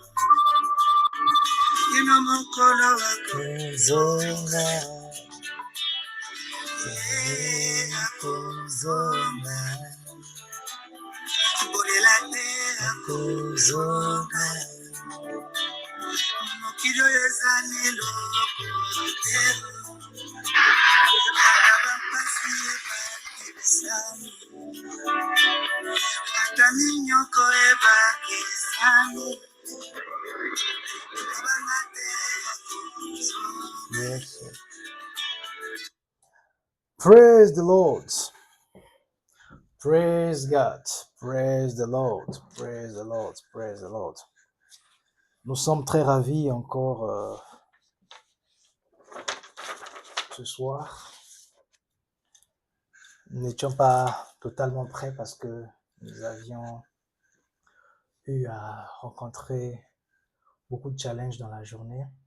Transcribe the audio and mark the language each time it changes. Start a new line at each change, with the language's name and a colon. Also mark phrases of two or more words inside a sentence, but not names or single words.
Lingala: ino mokolo wakozonga akozonga bolela te akozonga mokili oyo ezali eloko te ata bampasi ebakisami ata minyoko ebakisami ebanga te akozonga.
English: Praise the Lord. Praise God. Praise the Lord. Praise the Lord. Praise the Lord.
French: Nous sommes très ravis encore ce soir. Nous n'étions pas totalement prêts parce que nous avions eu à rencontrer beaucoup de challenges dans la journée.